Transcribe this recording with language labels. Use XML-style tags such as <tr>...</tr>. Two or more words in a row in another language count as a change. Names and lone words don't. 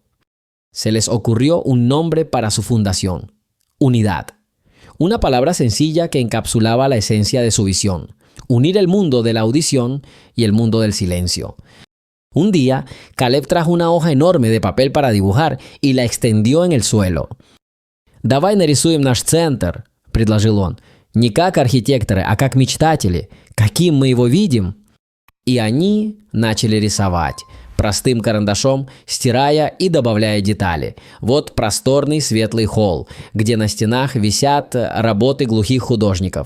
<es>Se les ocurrió un nombre para su fundación: Unidad. Una palabra sencilla que encapsulaba la esencia de su visión: unir el mundo de la audición y el mundo del silencio. Un día, Caleb trajo una hoja enorme de papel para dibujar y la extendió en el suelo.</es> <ru>«Давай нарисуем наш центр», — предложил он. «Не как архитекторы, а как мечтатели. Каким мы его видим?» И они начали рисовать, простым карандашом, стирая и добавляя детали. Вот просторный светлый холл, где на стенах висят работы глухих художников.</ru>